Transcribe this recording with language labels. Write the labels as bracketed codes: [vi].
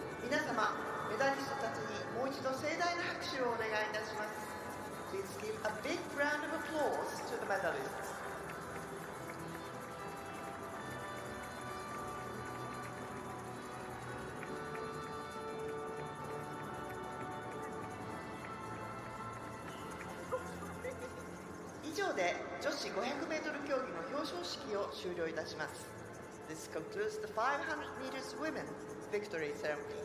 [ja] 様、メダリストたちにもう一度盛大な拍手をお願いいたします。 [en] Please give a big round of applause to the medalists. [ja] 以上で女子 500m 競技の表彰式を終了いたします。 [en] This concludes the 500 meters women victory ceremony.